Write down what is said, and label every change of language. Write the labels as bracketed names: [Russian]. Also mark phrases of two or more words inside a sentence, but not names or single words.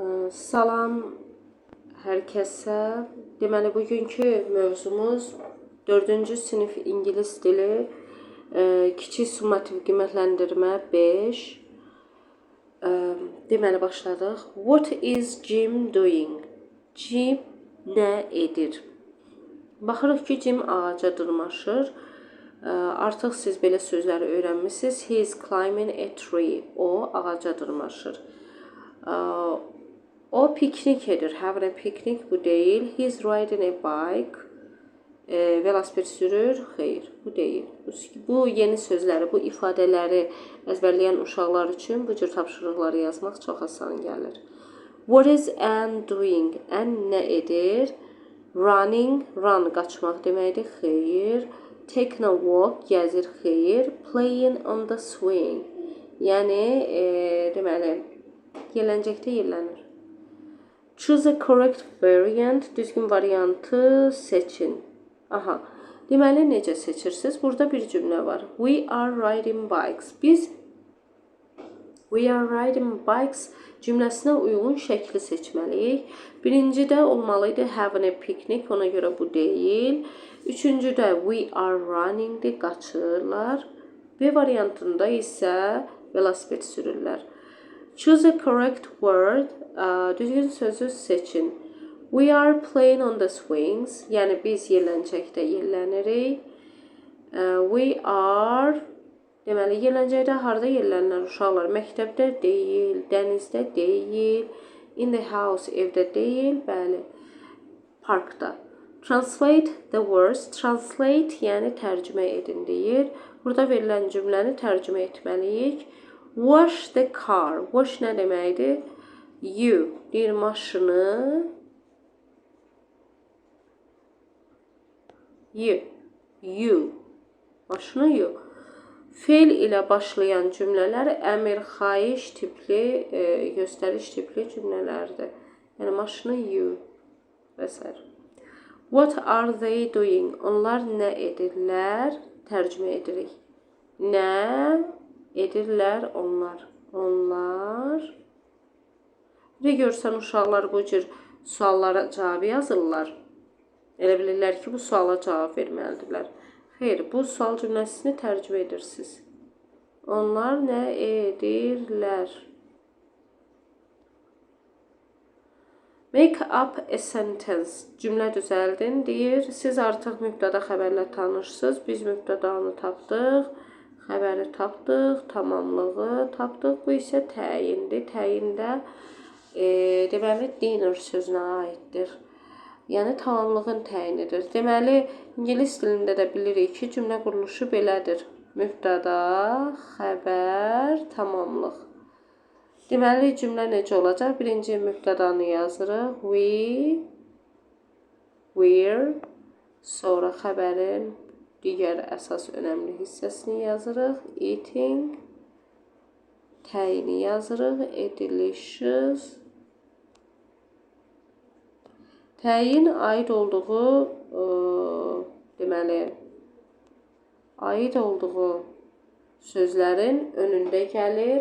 [Azerbaijani] Salam hər kəsə. Deməli, bugünkü mövzumuz 4-cü sinif ingilis dili, kiçik summativ qiymətləndirmə 5. Deməli, başladıq. [English] What is Jim doing? [Azerbaijani] Jim nə edir? Baxırıq ki, Jim ağaca dırmaşır. Artıq siz belə sözləri öyrənmisiniz. [English] He is climbing a tree. [Azerbaijani] O ağaca dırmaşır. O piknik edir. [English] Having a picnic [Azerbaijani] bu değil. [English] He is riding a bike. [Azerbaijani] Velosiped sürür. Xeyr, bu değil. Bu yeni sözləri, bu ifadələri əzbərləyən uşaqlar üçün bu cür tapşırıqları yazmaq çox asan gəlir. [English] What is Anne doing? [Azerbaijani] Anne nə edir? [English] Running, run [Azerbaijani] qaçmaq deməkdir. Xeyr. [English] Taking a walk, [Azerbaijani] gəzir. Xeyr. [English] Playing on the swing. [Azerbaijani] Yəni, deməli, yelləncəkdə yellənir. [English] Choose a correct variant. [Azerbaijani] Düzgün variantı seçin. [English] Aha. [Azerbaijani] Deməli, necə seçirsiniz? Burada bir cümlə var. [English] We are riding bikes. Biz we are riding bikes [Azerbaijani] cümləsinə uyğun şəkli seçməliyik. Birincidə olmalıydı [English] having a picnic. [Azerbaijani] Ona görə bu deyil. Üçüncüdə [English] we are running- [Azerbaijani] dir. Qaçırlar. B variantında isə velosiped sürürlər. [English] Choose a correct word. [Azerbaijani] Düzgün sözü seçin. [English] We are playing on the swings. [Azerbaijani] Yəni biz yelləncəkdə yellənirik. [English] We are [Azerbaijani] deməli yelləncəkdə harda yellənirlər uşaqlar? Məktəbdə deyil, dənizdə deyil, [English] in the house [Azerbaijani] evdə deyil, bəli. Parkda. [English] Translate the words. [Azerbaijani] Translate yəni tərcümə edin deyir. Burada verilən cümləni tərcümə etməliyik. [English] Wash the car. Wash [Azerbaijani] nə deməkdir? [English] You [Azerbaijani] deyir maşını. You. Maşını you. Fe'l ilə başlayan cümlələr əmr, xahiş tipli, göstəriş tipli cümlələrdir. Yəni maşını you və s. [English] What are they doing? [Azerbaijani] Onlar nə edirlər? Tərcümə edirik. Nə edirlər onlar? Onlar. Bir görsən uşaqlar bu cür suallara cavab yazırlar. Elə bilirlər ki, bu suala cavab verməlidirlər. Xeyr, bu sual cümləsini tərcümə edirsiniz. Onlar nə edirlər? [English] Make up a sentence. [Azerbaijani] Cümlə düzəldin deyir. Siz artıq mübtəda xəbərlə tanışsınız. Biz mübtədanı tapdıq. Xəbəri tapdıq. Tamamlığı tapdıq. Bu isə təyindir. Təyində deməli dinner sözünə aiddir. Yəni tamamlığın təyinidir. Deməli, ingilis dilində də bilirik ki, cümlə quruluşu belədir. Mübtəda, xəbər, tamamlıq. Deməli, cümlə necə olacaq? Birinci mübtədanı yazırıq. [English] We, we're. [Azerbaijani] Sonra xəbərin digər əsas önəmli hissəsini yazırıq. [English] Eating. [Azerbaijani] Təyini yazırıq. Edilişiz. Təyin aid olduğu, deməli, aid olduğu sözlərin önündə gəlir.